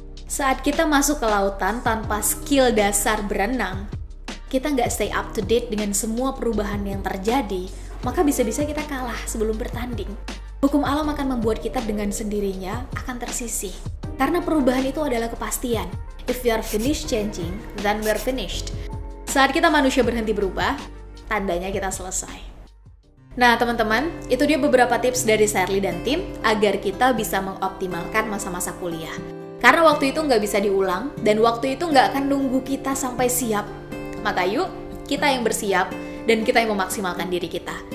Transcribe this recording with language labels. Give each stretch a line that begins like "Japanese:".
Indonesian: Saat kita masuk ke lautan tanpa skill dasar berenang, kita nggak
English: stay up to date
Indonesian: dengan semua perubahan yang terjadi, maka bisa-bisa kita kalah sebelum bertanding. Hukum alam akan membuat kita dengan sendirinya akan tersisih. Karena perubahan itu adalah kepastian.
English: If we are finished changing, then we are finished.
Indonesian: Saat kita manusia berhenti berubah, tandanya kita selesai. Nah teman-teman, itu dia beberapa tips dari Shirley dan tim agar kita bisa mengoptimalkan masa-masa kuliah. Karena waktu itu nggak bisa diulang, dan waktu itu nggak akan nunggu kita sampai siap. Maka yuk, kita yang bersiap, dan kita yang memaksimalkan diri kita.